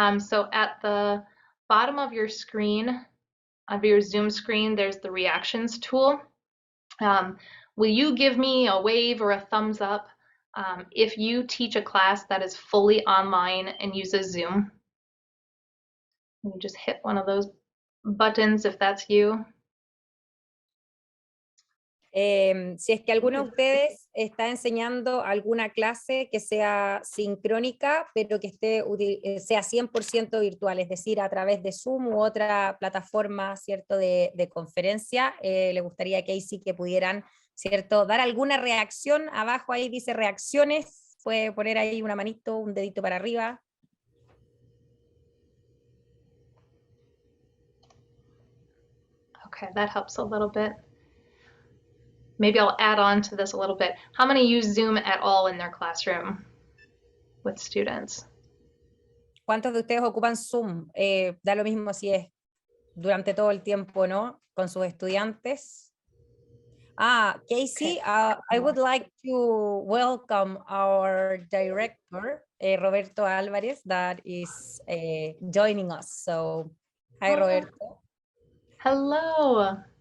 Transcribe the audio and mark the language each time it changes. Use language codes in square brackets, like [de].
[en] So at the bottom of your screen, of your Zoom screen, there's the reactions tool. Will you give me a wave or a thumbs up if you teach a class that is fully online and uses Zoom? You just hit one of those buttons if that's you. [es] Si es que alguno de ustedes está enseñando alguna clase que sea sincrónica, pero que sea 100% virtual, es decir, a través de Zoom u otra plataforma, ¿cierto?, de conferencia, le gustaría a Kasey que pudieran, ¿cierto?, dar alguna reacción. Abajo ahí dice reacciones, puede poner ahí una manito, un dedito para arriba. [en] Okay, that helps a little bit. Maybe I'll add on to this a little bit. How many use Zoom at all in their classroom with students? [es] ¿Cuántos de ustedes ocupan Zoom? Da lo mismo si es durante todo el tiempo, ¿no?, con sus estudiantes. [en] Kasey, I would like to welcome our director, Roberto Alvarez, that is joining us. So, hi, Roberto. Hello.